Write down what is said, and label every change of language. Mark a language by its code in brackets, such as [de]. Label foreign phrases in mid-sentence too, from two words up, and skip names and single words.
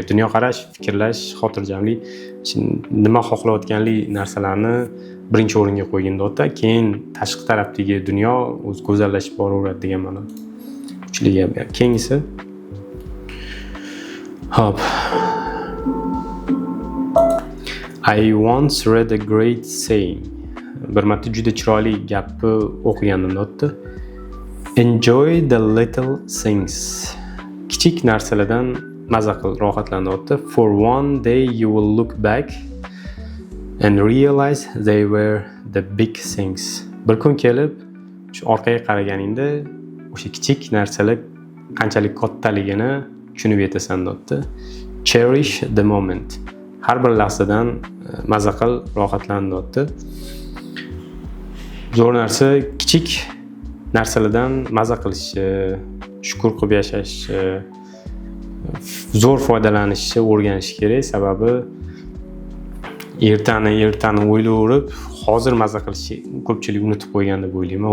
[uz] Dunyoqarash, fikrlash, xotirjamlik, nima xohlayotganlik narsalarni birinchi o'ringa qo'ygin deyapti. Keyin tashqi tarafdagi dunyo o'z go'zallashib boraveradi degan ma'no. Kuchli gap. Keyingisi. Hop. [en] I once read a great saying. [uz] Bir marta juda chiroyli gapni o'qigandim deyapti. [en] Enjoy the little things. [uz] Kichik narsalardan maza qil, rohatlan deyapti. [en] For one day you will look back and realize they were the big things. [uz] Bir kun kelib, shu orqaga qaraganingda o'sha kichik narsalar qanchalik kattaligini tushunib yetasan deyapti. [en] Cherish the moment. [uz] Har bir lahzadan maza qil, rohatlan deyapti. Zo'r narsa kichik narsalardan maza qilishni, shukr qilib yashashni, zo'r foydalanishni o'rganish kerak. Sababi ertani o'ylayverib, hozir maza qilishni ko'pchilik unutib qo'ygan deb o'ylayman.